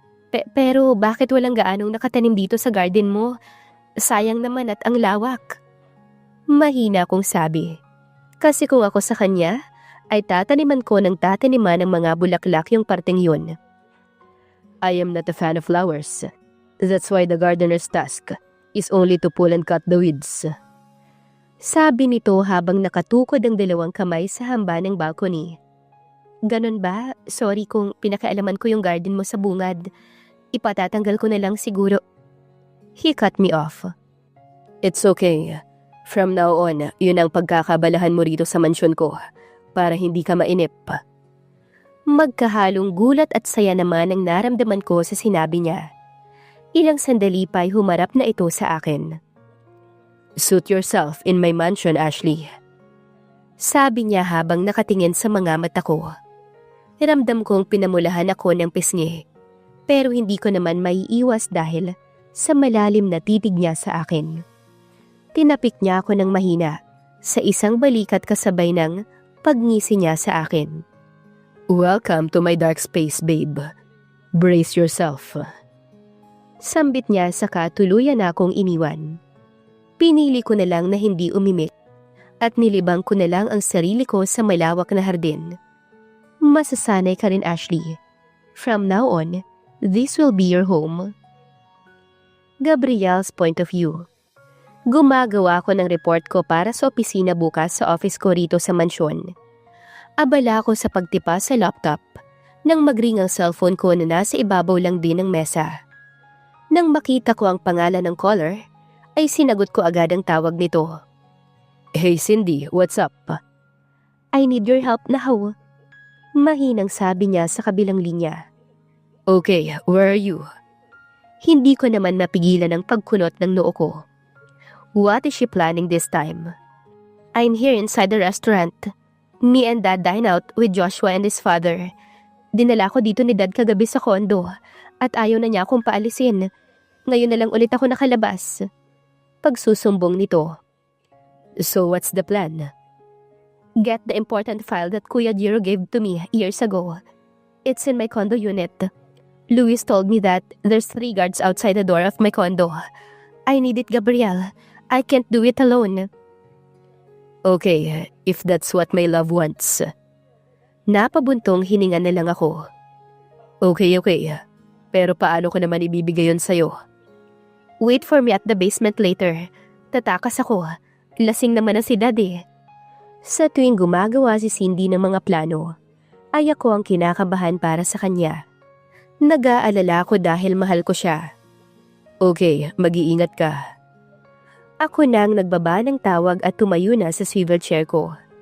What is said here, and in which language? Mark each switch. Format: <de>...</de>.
<tl>Pero bakit walang gaanong nakatanim dito sa garden mo? Sayang naman at ang lawak. Mahina kong sabi. Kasi kung ako sa kanya, ay tataniman ko ng tataniman ng mga bulaklak yung parteng yun.</tl> <en>I am not a fan of flowers. That's why the gardener's task is only to pull and cut the weeds.</en> <tl>Sabi nito habang nakatukod ang 2 kamay sa hamba ng balcony. Ganon ba? Sorry kung pinakaalaman ko yung garden mo sa bungad. Ipatatanggal ko na lang siguro.</tl> <en>He cut me off. It's okay. From now on,</en> <tl>yun ang pagkakabalahan mo rito sa mansyon ko para hindi ka mainip. Magkahalong gulat at saya naman ang naramdaman ko sa sinabi niya. Ilang sandali pa'y humarap na ito sa akin.</tl> <en>Suit yourself in my mansion, Ashley.</en> <tl>Sabi niya habang nakatingin sa mga mata ko. Ramdam kong pinamulahan ako ng pisngi, pero hindi ko naman maiiwas dahil sa malalim na titig niya sa akin. Tinapik niya ako ng mahina sa isang balikat kasabay ng pagngisi niya sa akin.</tl> <en>Welcome to my dark space, babe. Brace yourself.</en> <tl>Sambit niya saka tuluyan na akong iniwan. Pinili ko na lang na hindi umimik at nilibang ko na lang ang sarili ko sa malawak na hardin. Masasanay ka rin, Ashley.</tl> <en>From now on, this will be your home. Gabriel's point of view.</en> <tl>Gumagawa ko ng report ko para sa opisina bukas sa office ko rito sa mansyon. Abala ako sa pagtipa sa laptop nang magring ang cellphone ko na nasa ibabaw lang din ng mesa. Nang makita ko ang pangalan ng caller, ay sinagot ko agad ang tawag nito.</tl> <en>Hey Cindy, what's up? I need your help now.</en> <tl>Mahinang sabi niya sa kabilang linya.</tl> <en>Okay, where are you?</en> <tl>Hindi ko naman mapigilan ang pagkunot ng noo ko.</tl> <en>What is she planning this time? I'm here inside the restaurant. Me and Dad dine out with Joshua and his father.</en> <tl>Dinala ko dito ni Dad kagabi sa kondo at ayaw na niya akong paalisin. Ngayon na lang ulit ako nakalabas. Pagsusumbong nito.</tl> <en>So what's the plan? Get the important file that Kuya Jiro gave to me years ago. It's in my condo unit. Luis told me that there's 3 guards outside the door of my condo. I need it, Gabriel. I can't do it alone. Okay, if that's what my love wants.</en> <tl>Napabuntong hininga na lang ako. Okay. Pero paano ko naman ibibigay yun sa'yo?</tl> <en>Wait for me at the basement later.</en> <tl>Tatakas ako. Lasing naman na si Daddy. Sa tuwing gumagawa si Cindy ng mga plano, ay ako ang kinakabahan para sa kanya. Nag-aalala ako dahil mahal ko siya. Okay, mag-iingat ka. Ako nang nagbaba ng tawag at tumayo na sa swivel chair ko.</tl>